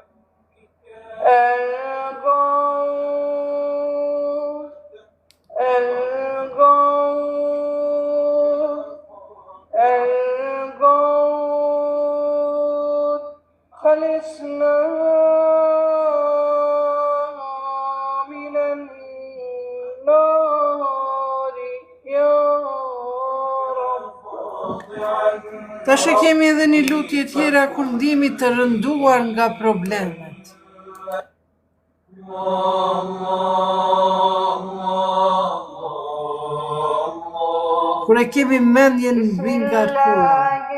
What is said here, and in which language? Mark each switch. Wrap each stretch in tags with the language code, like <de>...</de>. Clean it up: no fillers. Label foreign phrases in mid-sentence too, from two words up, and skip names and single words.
<ar>El-Gawr, El-Gawr, El-Gawr, خلصنا من النار يا رب.</ar> <sq>Tash e kemi edhe një lutje tjera kur ndihemi të rënduar nga problemet. Kur e kemi mendjen mbi ngarkuar.</sq>